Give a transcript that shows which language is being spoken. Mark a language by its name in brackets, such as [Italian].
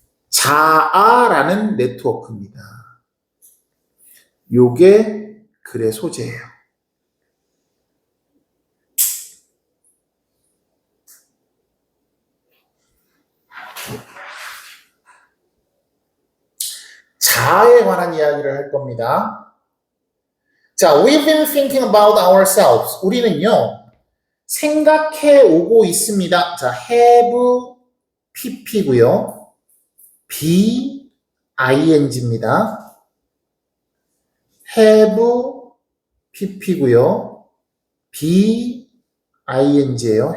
[Korean] 자아라는 네트워크입니다. 요게 글의 소재예요. 자아에 관한 이야기를 할 겁니다. [English] 자, we've been thinking about ourselves. [Korean] 우리는요, 생각해 오고 있습니다. 자, have pp고요. be ing입니다. have pp고요. be ing예요.